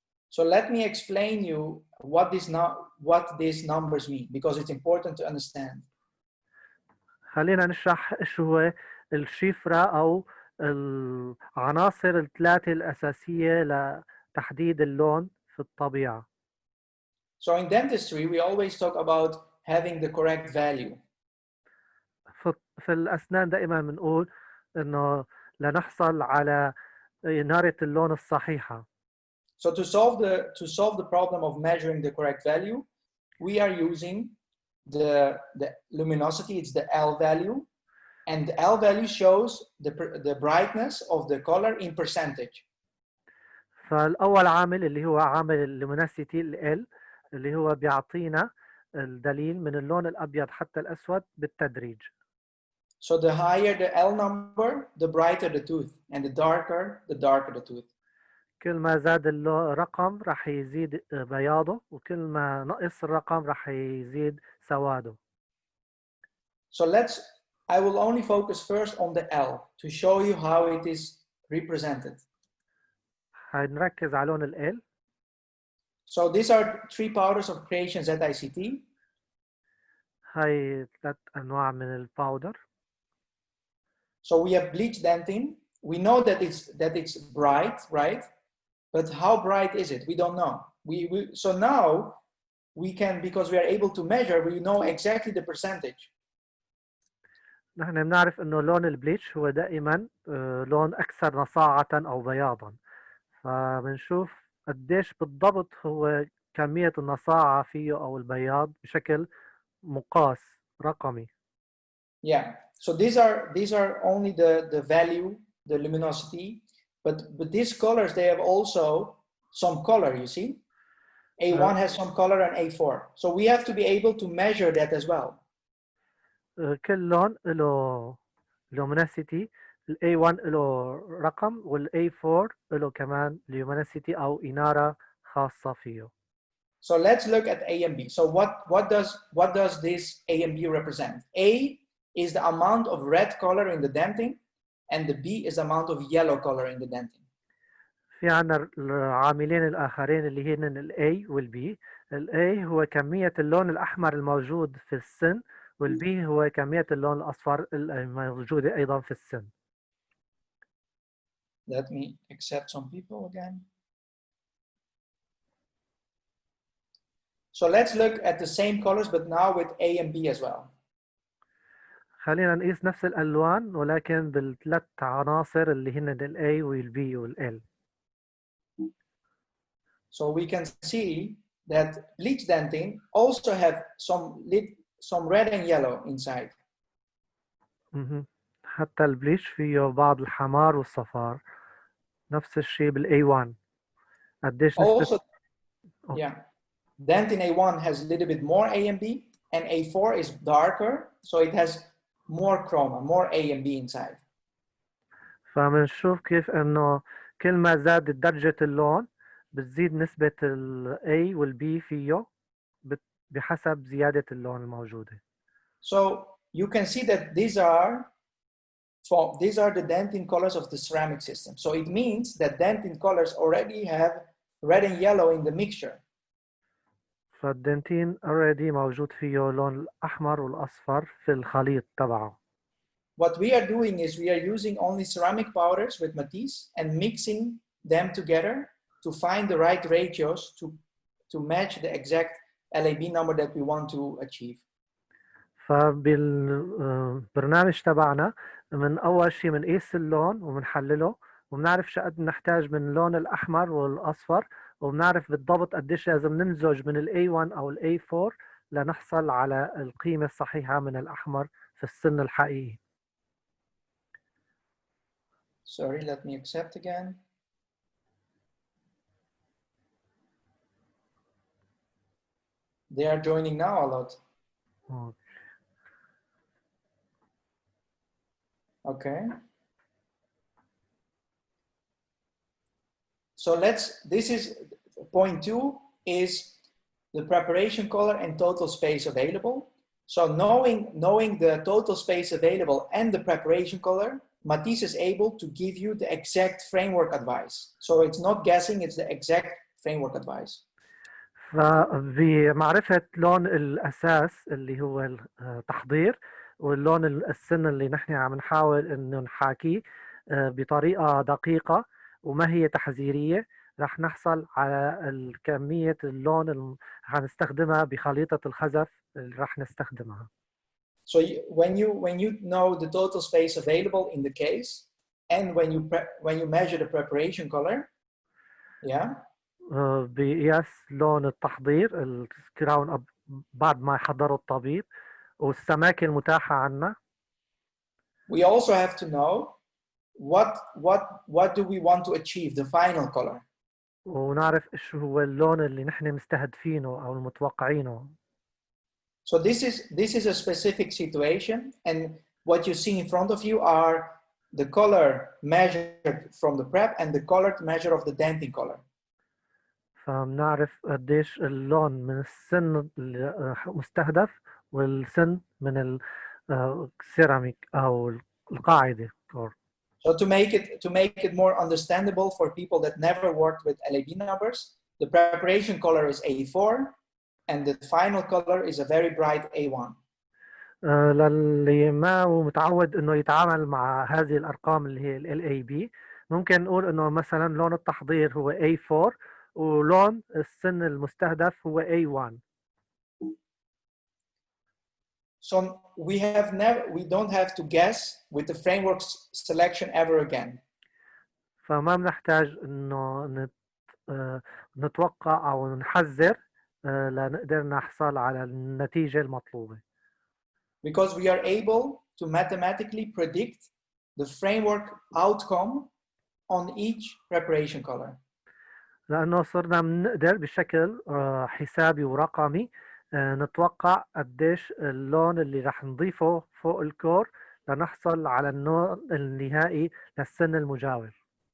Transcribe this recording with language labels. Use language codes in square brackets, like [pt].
[en] So let me explain you what these numbers mean, because it's important to understand. [ar] خلينا نشرح ايش هو الشيفرة او العناصر الثلاثة الأساسية لتحديد اللون في الطبيعة. [en] So in dentistry, we always talk about having the correct value. [ar] في الأسنان دائما بنقول إنه لنحصل على إنارة اللون الصحيحة. [en] So to solve the problem of measuring the correct value, we are using the luminosity. It's the L value, and the L value shows the brightness of the color in percentage. [ar] فالأول عامل اللي هو عامل اللوميناسيتي ال اللي هو بيعطينا الدليل من اللون الأبيض حتى الأسود بالتدريج. [en] So the higher the L number, the brighter the tooth, and the darker the tooth. [ar] كل ما زاد الرقم راح يزيد بياضه، وكل ما نقص الرقم راح يزيد سواده. [en] So I will only focus first on the L to show you how it is represented. [ar] هنركز على لون ال. [en] So these are 3 powders of creations at ICT. [ar] هاي 3 أنواع من الباودر. [en] So we have bleach dentin. We know that it's bright, right? But how bright is it? We don't know. So now we can, because we are able to measure, we know exactly the percentage. [ar] نحن بنعرف إنه لون البليتش هو دائما لون أكثر نصاعة أو بياضا، فبنشوف قديش بالضبط هو كمية النصاعة فيه أو البياض بشكل مقاس رقمي. [en] Yeah. So these are only the value, the luminosity, but these colors, they have also some color, you see? A1 has some color and A4. So we have to be able to measure that as well. [ar] كل لون له luminosity. ال A1 له رقم وال A4 له كمان luminosity أو إنارة خاصة فيه. [en] So let's look at A and B. So what does this A and B represent? A is the amount of red color in the dentin, and the B is the amount of yellow color in the dentin. [ar] في عنا العاملين الآخرين اللي هن ال A وال B. ال A هو كمية اللون الأحمر الموجود في السن، وال B هو كمية اللون الأصفر الموجودة أيضا في السن. [en] Let me accept some people again. So let's look at the same colors, but now with A and B as well. [ar] خلينا نقيس نفس الألوان ولكن بالثلاث عناصر اللي هن ال A وال B وال L. [en] So we can see that bleach dentin also have some red and yellow inside. [ar] حتى البليش فيه بعض الحمار والصفار. نفس الشيء بال A1. قديش نسبة؟ [en] Also, yeah. Dentin A1 has a little bit more A and B, and A4 is darker, so it has more chroma, more A and B inside. [ar] فبنشوف كيف انه كل ما زادت درجة اللون بتزيد نسبة ال A وال B فيه بحسب زيادة اللون الموجودة. [en] So you can see that these are the dentin colors of the ceramic system. So it means that dentin colors already have red and yellow in the mixture. [ar] فالدنتين [en] already [ar] موجود فيه لون الأحمر والأصفر في الخليط تبعه. [en] What we are doing is we are using only ceramic powders with matisse and mixing them together to find the right ratios to match the exact LAB number that we want to achieve. [ar] فبالبرنامج تبعنا من أول شيء بنقيس اللون وبنحلله وبنعرف شو قد نحتاج من اللون الأحمر والأصفر وبنعرف بالضبط قديش لازم نمزج من ال A1 أو ال A4 لنحصل على القيمة الصحيحة من الأحمر في السن الحقيقي. [en] Sorry, let me accept again. They are joining now a lot. Okay. So this is point 2 is the preparation color and total space available. So knowing the total space available and the preparation color, Matisse is able to give you the exact framework advice. So it's not guessing, it's the exact framework advice. [ar] فبمعرفة لون الأساس اللي هو التحضير واللون السن اللي نحن عم نحاول إنه نحاكيه بطريقة دقيقة وما هي تحذيرية، رح نحصل على الكمية اللون اللي رح نستخدمها بخليطة الخزف اللي رح نستخدمها. [en] So when you know the total space available in the case, and when you measure the preparation color, yeah. [ar] بقياس لون التحضير الكراون بعد ما يحضروا الطبيب والسماكة المتاحة عنا. [en] We also have to know what do we want to achieve, the final color. [ar] ونعرف ايش هو اللون اللي نحن مستهدفينه او المتوقعينه. [en] So this is a specific situation, and what you see in front of you are the color measured from the prep and the colored measure of the denting color. [ar] فبنعرف قديش اللون من السن المستهدف والسن من السيراميك او القاعدة. [en] So to make it more understandable for people that never worked with LAB numbers, the preparation color is A4 and the final color is a very bright A1. [ar] للي ما هو متعود انه يتعامل مع هذه الارقام اللي هي ال LAB، ممكن نقول انه مثلا لون التحضير هو A4 ولون السن المستهدف هو A1. [en] So we don't have to guess with the framework selection ever again. [ar] فما بنحتاج انه نتوقع او نحذر لنقدر نحصل على النتيجة المطلوبة. [en] Because we are able to mathematically predict the framework outcome on each preparation color. [ar] لأنه صرنا بنقدر بشكل حسابي ورقمي نتوقع قديش اللون اللي رح نضيفه فوق الكور لنحصل على اللون النهائي للسن المجاور.